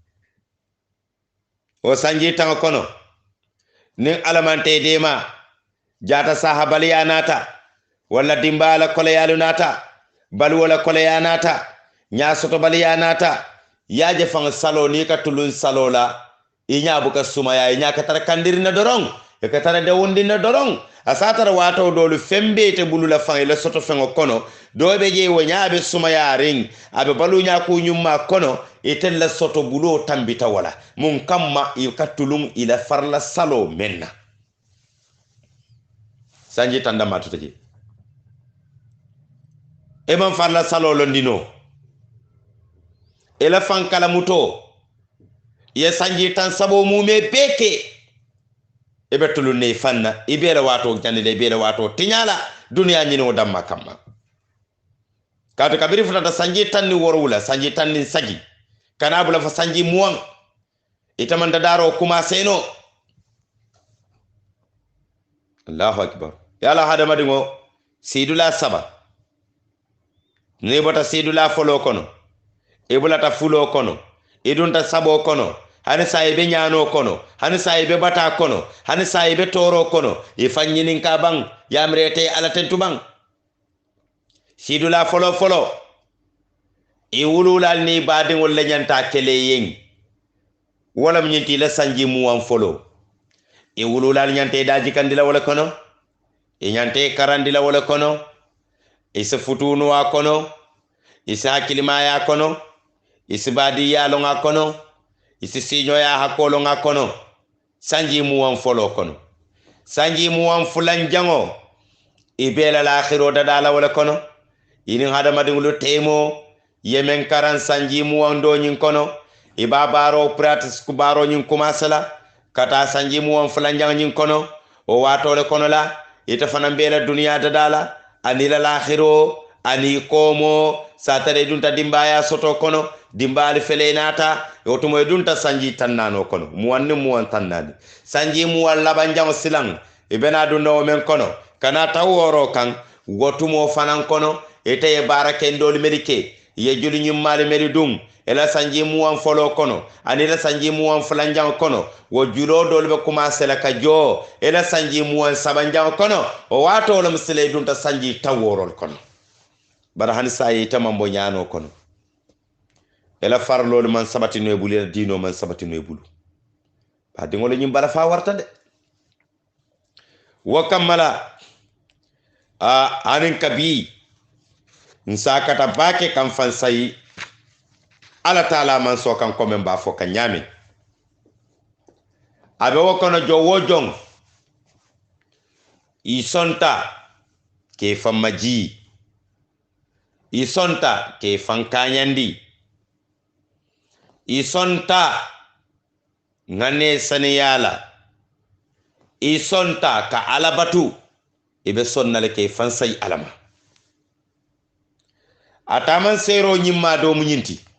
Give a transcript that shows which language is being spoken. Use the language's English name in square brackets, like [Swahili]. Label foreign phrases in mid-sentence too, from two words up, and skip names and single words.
[Mandingo] o sanji tan kono nin alamante dema jata sahabali yanata wala dimbala kole yalu nata bal wala kole yanata nya soto bali yanata yaje fang salo ni ka tulun salo la inya buka sumaya inya ka tar kandirina dorong e ka tar de wondina dorong asatar wato dolu fembe te bulula fang le soto fengo kono dobe je wonya be sumaya ring abe balu nya ku nyumma kono itella soto bulo tambita wala mun kamma i ka tulun ila farla salo menna sanji tanda matuteje e man farla salo londino ela fankala muto ye sanji tan sabo mume beke e betulu ne fanna ibere wato jandile ibere wato tinyala duniya nyino damma kamma kato kabiri futata sanji tan ni worwula sanji tan ni sagi kanabula fa sanji muwan itamanda daro kuma seno [Arabic] الله أكبر [Mandingo] yala hadama dingo sidula saba ne bota sidula folo kono e bulata fulo kono e dunta sabo kono hani sayibe nyano kono hani sayibe bata kono hani sayibe toro kono e fanyinin ka bang yamrete ala tentu bang sidula folo e wululal ni badingol lenyanta kele yen wala mnyinti la sanji muwan folo e wululal nyante daji kandila wala kono e nyante karandila wala kono e se futunu wa kono e se hakilima ya kono isi badi ya longa kono isi sinyo ya hakolo nga kono sanji muwan folo kono sanji muwan fulan jango ibela la akhiro dadala wala kono ini hada madingulu temo yemen karan sanji muwan do nyin kono iba baro pratis ku baro nyin kumasala kata sanji muwan fulan jango nyin kono o wato le kono la ita fanan bela duniya dadala anila la akhiro ani komo satare dunta dimbaya soto kono dimbali felenata yotumo e dunta sanji tannano kono muwanni muwan tannani sanji muwan labanjamo silang e bena dunno men kono kana taworo kan wotumo fanan kono ete e barake ndoli medike ye juli nyummali medi dum ela sanji muwan folo kono anila sanji muwan fulanjam kono wo julo dolbe commencer la ka jo ela sanji muwan sabanjam kono o wato lam sile dunta sanji taworol kono bara hani sayi tamambo nyano kono ela farlol man sabati no bulu dino man sabati no bulu ba de ngol nyim bala fa warta de wa kamala anin kabi nsakata bake kam fan sayi ala taala man so kan ko men ba fo kan nyame abe wokono jo wojong isonta ke famaji isonta ke fankanyandi isonta ngane saniyala isonta ka alabatu ibe sonnale ke fansay alama ataman sero nyimma do munyinti